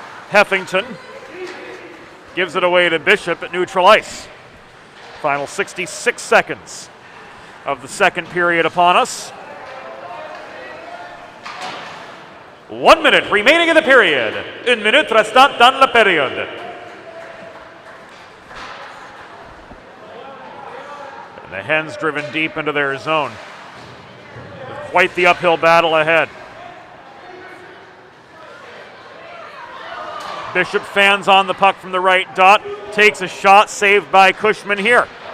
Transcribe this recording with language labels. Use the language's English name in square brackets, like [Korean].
[English] Heffington gives it away to Bishop at neutral ice. Final 66 seconds of the second period upon us. 1 minute remaining in the period. [French] Une minute restant dans la période. [English] And the Hens driven deep into their zone. Quite the uphill battle ahead. Bishop fans on the puck from the right dot. Takes a shot, saved by Cushman here.